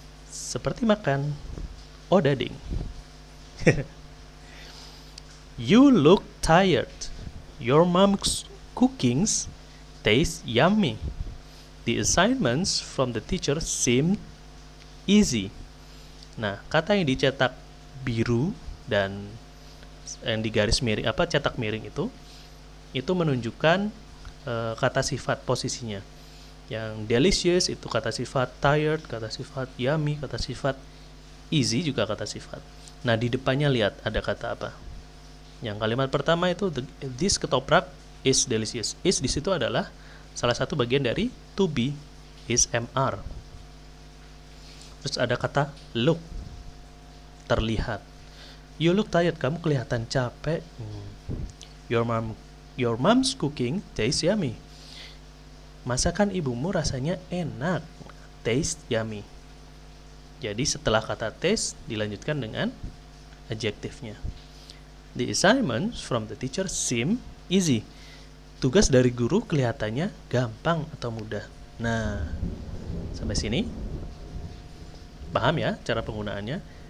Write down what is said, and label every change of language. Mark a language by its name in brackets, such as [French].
[Indonesian] Seperti makan odading. [English] You look tired. Your mom's cookings taste yummy. The assignments from the teacher seem easy. [Indonesian] Nah, kata yang dicetak biru dan yang digaris miring cetak miring itu menunjukkan kata sifat posisinya. Yang delicious itu kata sifat, tired kata sifat, yummy kata sifat, easy juga kata sifat. Nah, di depannya lihat ada kata apa? Yang kalimat pertama itu [English] this ketoprak is delicious. [Indonesian] Is di situ adalah salah satu bagian dari to be, is, am, Terus ada kata look, terlihat. [English] You look tired, [Indonesian] kamu kelihatan capek. [English] Your mom's cooking tastes yummy. [Indonesian] Masakan ibumu rasanya enak, [English] taste yummy. [Indonesian] Jadi setelah kata taste dilanjutkan dengan adjektifnya. [English] The assignments from the teacher seem easy. [Indonesian] Tugas dari guru kelihatannya gampang atau mudah. Nah, sampai sini paham ya cara penggunaannya?